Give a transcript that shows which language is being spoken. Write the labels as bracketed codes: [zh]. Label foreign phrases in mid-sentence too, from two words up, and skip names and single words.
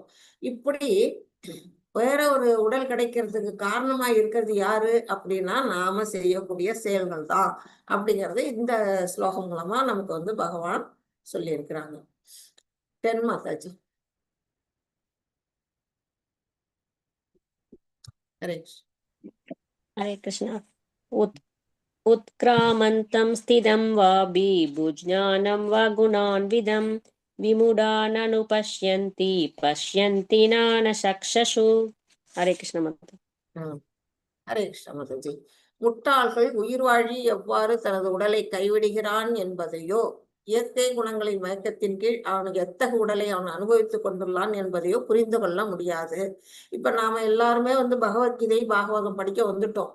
[ta] இப்படி வேற ஒரு உடல் கிடைக்கிறதுக்கு காரணமா இருக்கிறது யாரு அப்படின்னா நாம செய்யக்கூடிய செயல்கள் தான் அப்படிங்கறது இந்த ஸ்லோகம் மூலமா நமக்கு வந்து பகவான் சொல்லி இருக்கிறாங்க. தென் மாதாஜி. ஹரே [sa] हरे कृष्ण। उत्क्रामन्तं स्थितं वा बुज्ञानं वा गुणान्विदं विमूढाननुपश्यन्ति पश्यन्ति नानचक्षुषु। हरे कृष्ण माता। [ta] ஹரே கிருஷ்ண மாதாஜி. முட்டாள்கள் உயிர் வாழி எவ்வாறு தனது உடலை கைவிடுகிறான் என்பதையோ இயற்கை குணங்களின் மயக்கத்தின் கீழ் அவனுக்கு எத்தகைய உடலை அவன் அனுபவித்துக் கொண்டுள்ளான் என்பதையோ புரிந்து கொள்ள முடியாது. இப்ப நாம எல்லாருமே பகவத்கீதை பாகவதம் படிக்க வந்துட்டோம்.